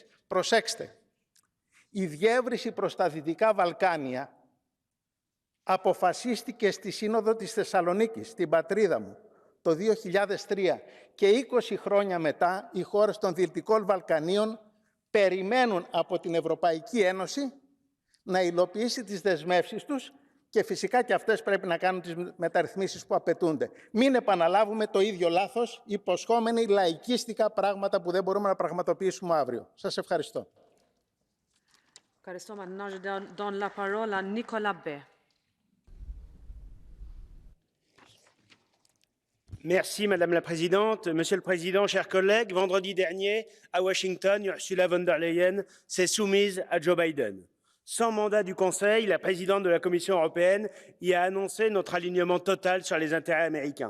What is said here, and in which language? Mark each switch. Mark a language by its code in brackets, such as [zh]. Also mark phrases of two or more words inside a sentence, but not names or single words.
[el] Προσέξτε, η διεύρυνση προς τα Δυτικά Βαλκάνια αποφασίστηκε στη Σύνοδο της Θεσσαλονίκης, στην πατρίδα μου, το 2003 και 20 χρόνια μετά οι χώρες των Δυτικών Βαλκανίων περιμένουν από την Ευρωπαϊκή Ένωση να υλοποιήσει τις δεσμεύσεις τους και φυσικά και αυτές πρέπει να κάνουν τις μεταρρυθμίσεις που απαιτούνται. Μην επαναλάβουμε το ίδιο λάθος, υποσχόμενοι λαϊκίστικα πράγματα που δεν μπορούμε να πραγματοποιήσουμε αύριο. Σας ευχαριστώ. Ευχαριστώ. [fr] Maintenant, je donne la parole à Nicolas Bay. Merci, Madame la Présidente. Monsieur le Président, chers collègues, vendredi dernier, à Washington, Ursula von der Leyen s'est soumise à Joe Biden. Sans mandat du Conseil, la présidente de la Commission européenne y a annoncé notre alignement total sur les intérêts américains.